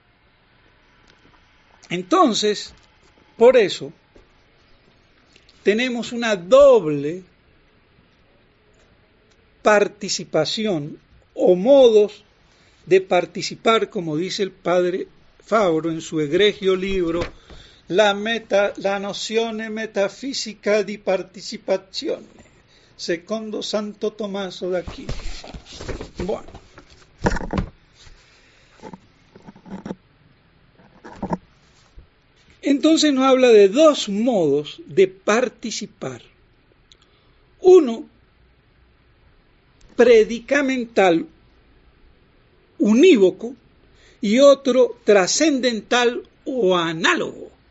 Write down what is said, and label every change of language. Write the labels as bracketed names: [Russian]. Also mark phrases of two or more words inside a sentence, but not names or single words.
[Spanish] Entonces, por eso, tenemos una doble participación o modos de participar, como dice el padre Fabro en su egregio libro La nozione metafisica di partecipazione, secondo Santo Tommaso d'Aquino. Bueno. Entonces nos habla de dos modos de participar. Uno, predicamental, unívoco, y otro, trascendental o análogo.